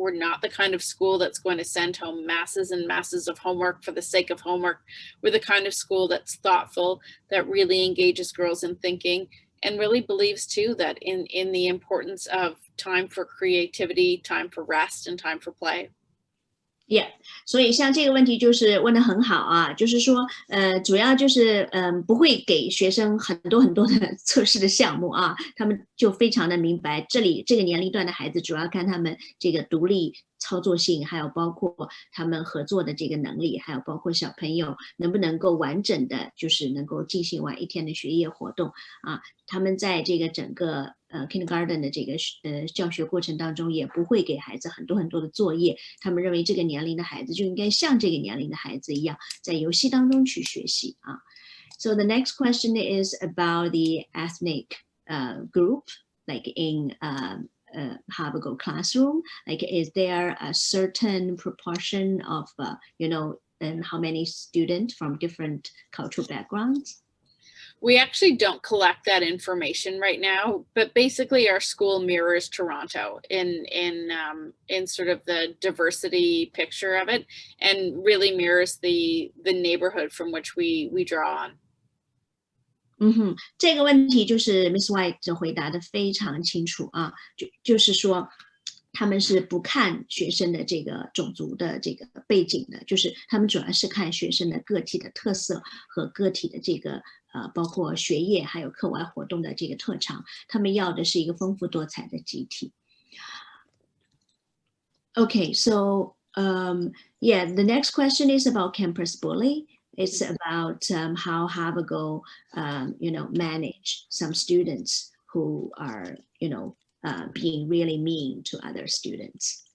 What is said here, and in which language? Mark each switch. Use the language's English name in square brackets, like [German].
[English] We're not the kind of school that's going to send home masses and masses of homework for the sake of homework. We're the kind of school that's thoughtful, that really engages girls in thinking, and really believes too that in the importance of time for creativity, time for rest, and time for play. [Chinese] Yeah， 所以像这个问题就是问得很好啊，就是说，主要就是不会给学生很多很多的测试的项目啊，他们就非常的明白，这个年龄段的孩子主要看他们这个独立操作性，还有包括他们合作的这个能力，还有包括小朋友能不能够完整的，就是能够进行完一天的学业活动啊，他们在这个整个kindergarten 的这个教学过程当中，也不会给孩子很多很多的作业，他们认为这个年龄的孩子就应该像这个年龄的孩子一样，在游戏当中去学习啊。 [English] So the next question is about the ethnic group, like in Havergal classroom. Like, is there a certain proportion of, how many students from different cultural backgrounds? We actually don't collect that information right now, but basically our school mirrors Toronto in sort of the diversity picture of it, and really mirrors the neighborhood from which we draw on. [Chinese] 这个问题就是 Miss White 回答的非常清楚啊，就是说他们是不看学生的这个种族的这个背景的，就是他们主要是看学生的个体的特色和个体的这个包括学业还有课外活动的这个特长，他们要的是一个丰富多彩的集体。 [English] Okay, so the next question is about campus bully. It's about how Havergal, manage some students who are, being really mean to other students.